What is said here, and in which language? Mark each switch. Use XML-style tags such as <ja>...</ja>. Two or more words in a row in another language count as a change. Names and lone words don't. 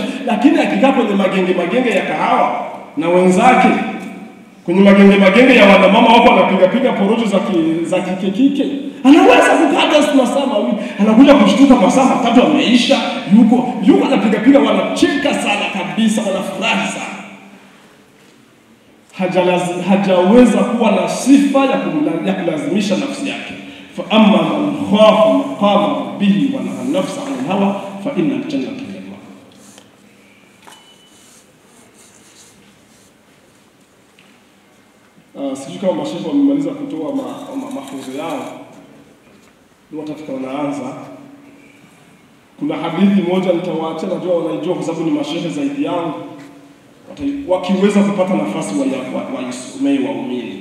<sw>Lakini akikaa kwenye magenge ya kahawa na wenzake, kwenye magenge ya wanamama wako wanapiga porojo za kike, anaweza kukata masaa mawili, anakuja kushtuka masaa matatu ameisha, yuko anapiga, wanacheka sana kabisa, wanafurahi sana. Hajaweza kuwa na sifa ya kulazimisha nafsi yake.</sw> <ar>فأما من خاف مقام ربه ونهى النفس عن الهوى فإن الجنة هي المأوى.</ar> <sw>Sijui kama mashehe wamemaliza kutoa mafunzo yao, ndio watafika wanaanza. Kuna hadithi moja nitawaachia, najua wanaijua kwa sababu ni mashehe zaidi yangu, wakiweza kupata nafasi waisomee waumini.</sw>